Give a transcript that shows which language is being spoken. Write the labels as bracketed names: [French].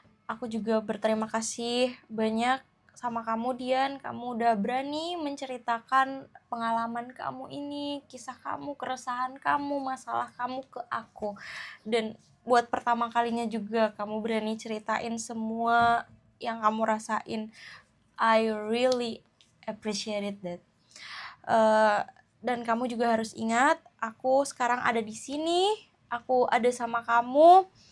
[Indonesian] Aku juga berterima kasih banyak sama kamu, Dian. Kamu udah berani menceritakan pengalaman kamu ini, kisah kamu, keresahan kamu, masalah kamu ke aku. Dan buat pertama kalinya juga kamu berani ceritain semua yang kamu rasain. [English] I really appreciate that. [Indonesian] Dan kamu juga harus ingat, aku sekarang ada di sini, aku ada sama kamu.